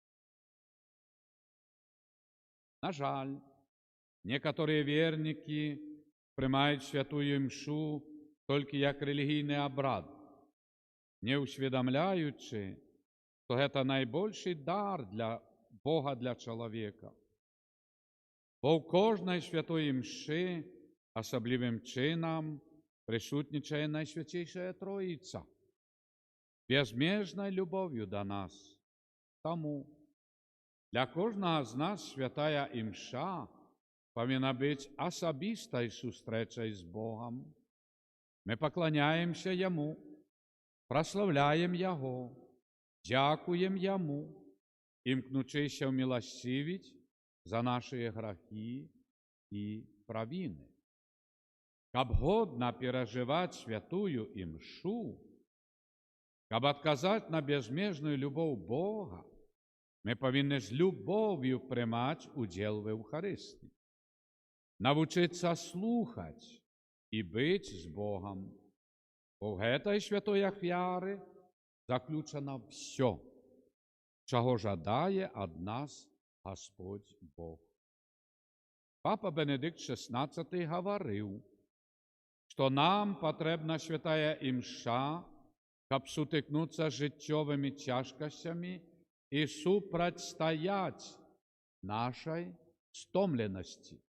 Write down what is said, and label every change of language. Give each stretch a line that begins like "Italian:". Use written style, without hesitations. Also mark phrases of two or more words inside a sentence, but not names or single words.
Belarusian: На жаль, некаторыя вернікі прымаюць святую імшу толькі як рэлігійны абрад, не ўсведамляючы, што гэта найбольшы дар для Бога для чалавека. Бо ў кожнай святой імшы асаблівым чынам прысутнічае Найсвяцейшая Троіца.
Ukrainian: безмежною любов'ю до нас. Тому для кожного з нас святая імша повинна бути особистою зустрічею з Богом. Ми поклоняємося Йому, прославляємо Його, дякуємо Йому, імкнучися вмилостивить за наші гріхи і провини. Щоб годно переживати святую імшу, щоб відказати на безмежну любов Бога, ми повинні з любов'ю приймати уділ в Євхаристії, навчитися слухати і бути з Богом. Бо в этой святой ахвяри заключено все, чого жадає від нас Господь Бог. Папа Бенедикт XVI говорив, що нам потрібна святая імша, щоб сутикнутися з життєвими тяжкостями і супротстояти нашій стомленості.